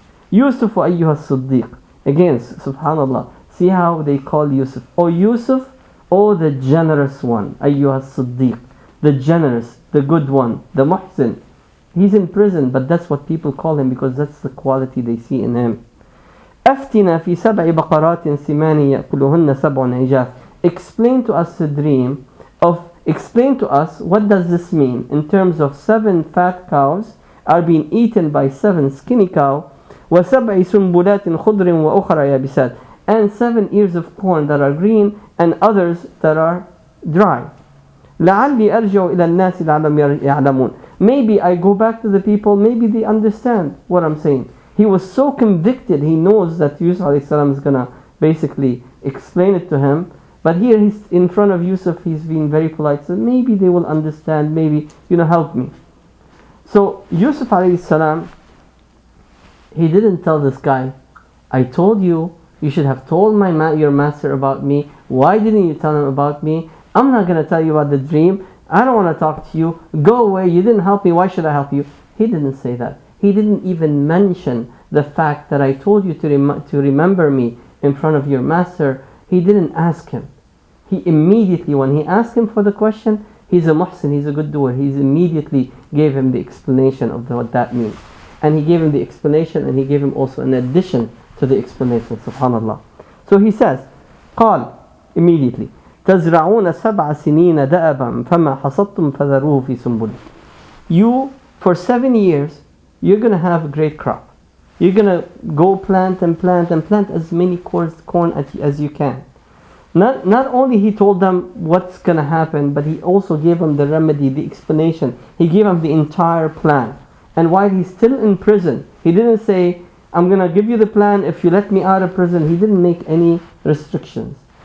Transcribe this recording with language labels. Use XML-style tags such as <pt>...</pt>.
<ar>Yusuf ayyuha siddiq.</ar> <en>Again,</en> <ar>subhanallah.</ar> <en>See how they call Yusuf. Oh Yusuf, oh the generous one.</en> <ar>Ayyuha siddiq.</ar> <en>The generous, the good one, the muhsin. He's in prison, but that's what people call him because that's the quality they see in him.</en> <ar>أفتنا في سبع بقرات سمان يأكلهن سبع عجاف.</ar> <en>Explain to us the dream of, explain to us what does this mean in terms of 7 fat cows are being eaten by 7 skinny cows,</en> <ar>وسبع سنبلات خضر وأخرى يابسات,</ar> <en>and 7 ears of corn that are green and others that are dry.</en> <ar>لعلي أرجع إلى الناس لعلهم يعلمون.</ar> <en>Maybe I go back to the people, maybe they understand what I'm saying. He was so convicted, he knows that Yusuf alayhi salam is going to basically explain it to him. But here he's in front of Yusuf, he's being very polite. So maybe they will understand, maybe, help me. So Yusuf alayhi salam, he didn't tell this guy, I told you, you should have told your master about me. Why didn't you tell him about me? I'm not going to tell you about the dream. I don't want to talk to you. Go away. You didn't help me. Why should I help you? He didn't say that. He didn't even mention the fact that I told you to remember me in front of your master. He didn't ask him. He immediately, when he asked him for the question, he's a muhsin, he's a good doer. He immediately gave him the explanation of what that means. And he gave him the explanation, and he gave him also an addition to the explanation. Subhanallah. So he says,</en> <ar>قال,</ar> <en>immediately,</en> <ar>تزرعون 7 سنين دأبا فما حصدتم فذروه في سنبله.</ar> <en>You, for 7 years, you're going to have a great crop. You're going to go plant and plant and plant as many corn as you can. Not only he told them what's going to happen, but he also gave them the remedy, the explanation. He gave them the entire plan. And while he's still in prison, he didn't say, I'm going to give you the plan if you let me out of prison. He didn't make any restrictions.</en>